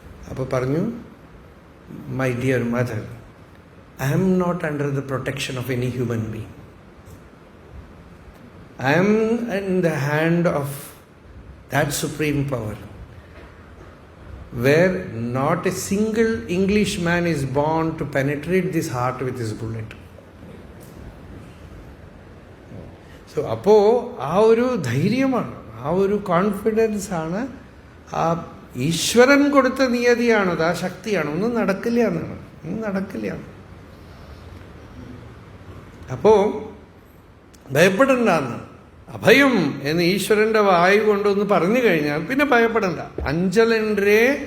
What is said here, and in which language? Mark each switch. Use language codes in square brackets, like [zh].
[ml] അപ്പോൾ പറഞ്ഞു, [en] My dear mother, I am not under the protection of any human being. I am in the hand of that supreme power, where not a single Englishman is born to penetrate this heart with his bullet. [ml] So, അപ്പോൾ ആ ഒരു ധൈര്യമാണ്, ആ ഒരു confidence ആണ്, ആ ഈശ്വരൻ കൊടുത്ത നിയതിയാണത്, ആ ശക്തിയാണ്. ഒന്നും നടക്കില്ല എന്നാണ്, ഒന്നും നടക്കില്ല. അപ്പോൾ ഭയപ്പെടണ്ടെന്ന്, അഭയം എന്ന് ഈശ്വരൻ്റെ വായു കൊണ്ടൊന്ന് പറഞ്ഞു കഴിഞ്ഞാൽ പിന്നെ ഭയപ്പെടണ്ട. അഞ്ചലൻറേ